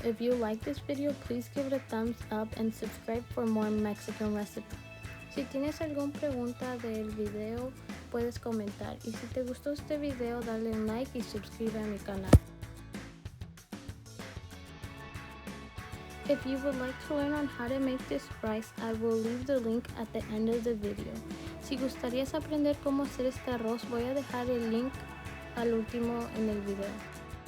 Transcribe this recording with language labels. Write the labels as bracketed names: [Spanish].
[English] If you like this video, please give it a thumbs up and subscribe for more Mexican recipes. [Spanish] Si tienes alguna pregunta del video, puedes comentar. Y si te gustó este video, dale un like y suscribe a mi canal. [English] If you would like to learn on how to make this rice, I will leave the link at the end of the video. [Spanish] Si gustarías aprender cómo hacer este arroz, voy a dejar el link al último en el video.